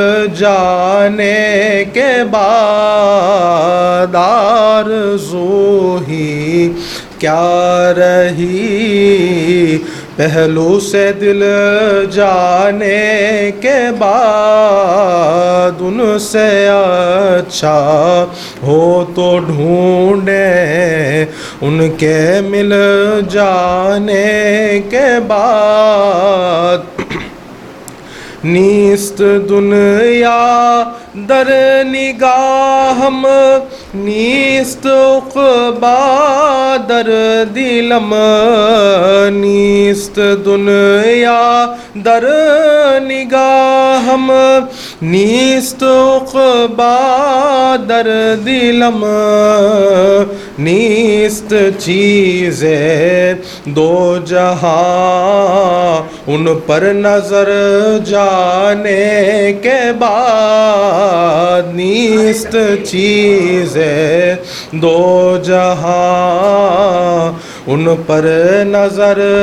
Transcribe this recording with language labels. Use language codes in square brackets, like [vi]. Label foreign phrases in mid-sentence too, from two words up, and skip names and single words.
[ur] جانے کے بعد، آرزو ہی کیا رہی پہلو سے دل جانے کے بعد، ان سے اچھا ہو تو ڈھونڈیں ان کے مل جانے کے بعد۔ [fa] نیست دنیا در نگاہم نیست عقبا در دلم، نیست دنیا در نگاہم نیست عقبا در دلم، [ur] نیست چیزیں دو جہاں ان پر نظر جانے کے بعد، نیست چیزیں دو جہاں ان پر نظر